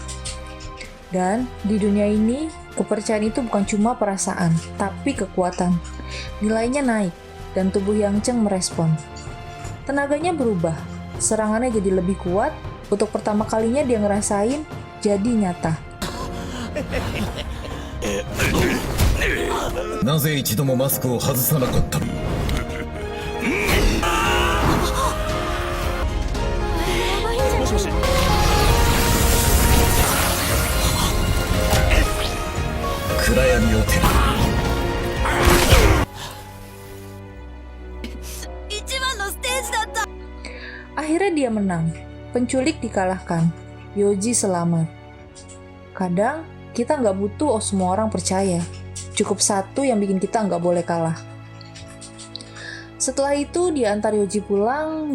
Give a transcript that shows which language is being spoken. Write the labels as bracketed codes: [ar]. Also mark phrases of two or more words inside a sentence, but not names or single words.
[id] Dan di dunia ini, kepercayaan itu bukan cuma perasaan, tapi kekuatan. Nilainya naik, dan tubuh Yang Cheng merespon. Tenaganya berubah, serangannya jadi lebih kuat. Untuk pertama kalinya dia ngerasain jadi nyata. [ja] なぜ一度もマスクを外さなかったもしもし。暗闇を照ら一番のステージだった [id] Akhirnya dia menang. Penculik dikalahkan. Yoji selamat. Kadang kita nggak butuh semua orang percaya. Cukup satu yang bikin kita nggak boleh kalah. Setelah itu dia antar Yoji pulang.